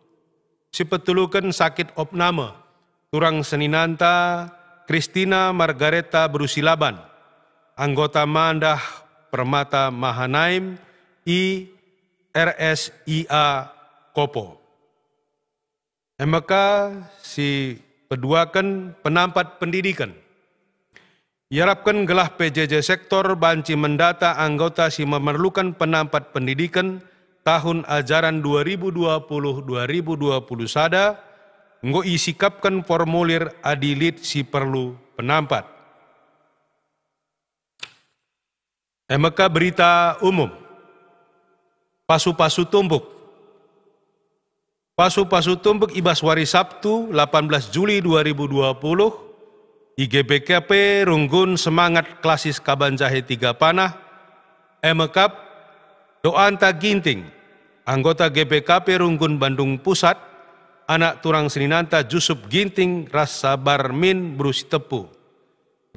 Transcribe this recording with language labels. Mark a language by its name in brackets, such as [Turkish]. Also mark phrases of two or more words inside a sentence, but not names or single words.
[Batak Karo] Si petulukan sakit opname, turang Seninanta, Kristina Margareta Brusilaban, anggota Mandah Permata Mahanaim, RSIA Kopo. MK si peduakan penampat pendidikan. Diharapkan gelah PJJ sektor banci mendata anggota si memerlukan penampat pendidikan [Indonesian] tahun ajaran [Batak Karo] 2020-2021 nggo isikapkan formulir adilit si perlu penampat. [Indonesian] MK berita umum. [Batak Karo] Pasu-pasu tumbuk. Pasu-pasu tumbuk ibas wari Sabtu 18 Juli 2020 IGBKP Runggun Semangat Klasis Kabanjahe 3 Panah MK Doanta Ginting anggota GBKP Runggun Bandung Pusat, anak turang Seninanta Jusup Ginting Rasa Barmin Brusi Tepu.